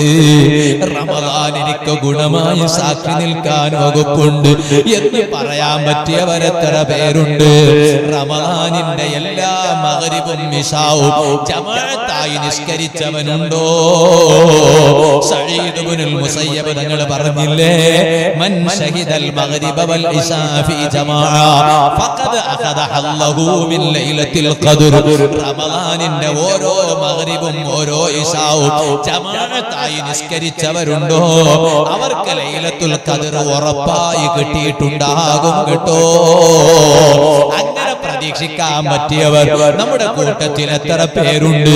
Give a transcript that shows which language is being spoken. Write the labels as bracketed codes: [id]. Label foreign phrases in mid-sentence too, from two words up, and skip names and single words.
[ml] റമളാൻ എനിക്ക് ഗുണമായി സാക്ഷി നിൽക്കാൻ വകുപ്പുണ്ട് എന്ന് പറയാൻ പറ്റിയവരെത്ര പേരുണ്ട്? റമളാനിന്റെ എല്ലാ മഗ്രിബും ഇശാവും ജമാഅത്തായി നിസ്കരിച്ചവനുണ്ടോ? സഈദ് ഇബ്നുൽ മുസയ്യബ് തങ്ങൾ പറഞ്ഞില്ലേ, [ar] من شهد المغرب والعشاء في جماعة فقد أخذ حظه من ليلة القدر [ml] റമളാനിന്റെ ഓരോ മഗ്രിബും ഓരോ ഇശാവും ജമാഅത്തായി നിസ്കരിച്ചവരുണ്ടോ അവർക്ക് ലൈലത്തുൽ ഖദ്ർ ഉറപ്പായി കിട്ടിയിട്ടുണ്ടാകും കേട്ടോ. അങ്ങനെ പ്രതീക്ഷിക്കാൻ പറ്റിയവർ നമ്മുടെ കൂട്ടത്തിൽ എത്ര പേരുണ്ട്?